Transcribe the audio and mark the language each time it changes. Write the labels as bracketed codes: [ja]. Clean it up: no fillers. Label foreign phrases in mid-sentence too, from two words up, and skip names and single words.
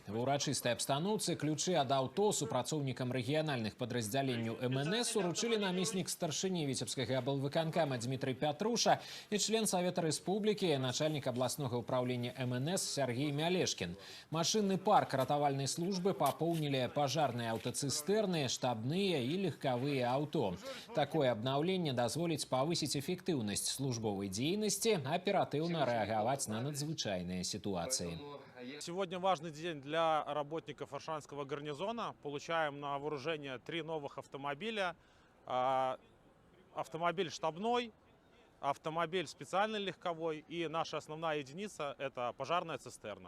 [be] Ва ўрачыстай абстаноўцы ключы ад аўто супрацоўнікам рэгіянальных падраздзяленняў МНС уручылі намеснік старшыні Віцебскага аблвыканкама Дмітрый Пятруша і член Савета Рэспублікі, начальнік абласнога ўпраўлення МНС Сергей Мялешкін. Машынны парк ратавальнай службы папоўнілі пажарныя аўтацыстэрны, штабныя і легкавыя аўто. Такое абнаўленне дазволіць [ru] повысить эффективность службовой деятельности, оперативно реагировать на надзвычайные ситуации. Сегодня важный день для работников Аршанского гарнизона. Получаем на вооружение 3 новых автомобиля. Автомобиль штабной, автомобиль специальный легковой и наша основная единица – это пожарная цистерна.